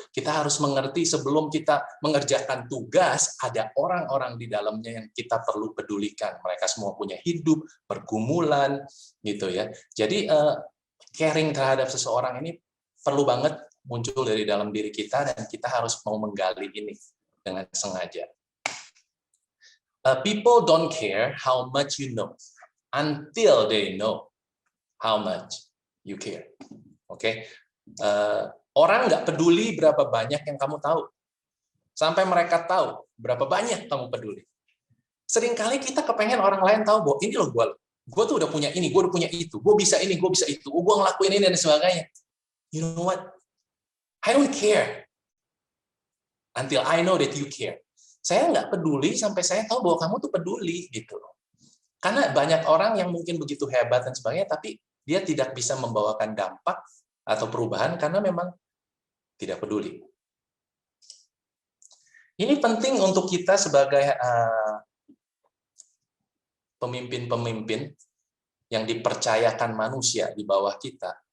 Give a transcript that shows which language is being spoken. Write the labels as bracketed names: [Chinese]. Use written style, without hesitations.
[Indonesian] Kita harus mengerti sebelum kita mengerjakan tugas, ada orang-orang di dalamnya yang kita perlu pedulikan. Mereka semua punya hidup, pergumulan, gitu ya. Jadi caring terhadap seseorang ini perlu banget muncul dari dalam diri kita, dan kita harus mau menggali ini dengan sengaja. [English] People don't care how much you know until they know how much you care. Oke? [Indonesian] Orang nggak peduli berapa banyak yang kamu tahu, sampai mereka tahu berapa banyak kamu peduli. Seringkali kita kepengen orang lain tahu bahwa ini loh gue tuh udah punya ini, gue udah punya itu, gue bisa ini, gue bisa itu, gue ngelakuin ini dan sebagainya. [English] You know what? I don't care until I know that you care. [Indonesian] Saya nggak peduli sampai saya tahu bahwa kamu tuh peduli gitu loh. Karena banyak orang yang mungkin begitu hebat dan sebagainya, tapi dia tidak bisa membawakan dampak atau perubahan karena memang tidak peduli. Ini penting untuk kita sebagai pemimpin-pemimpin yang dipercayakan manusia di bawah kita.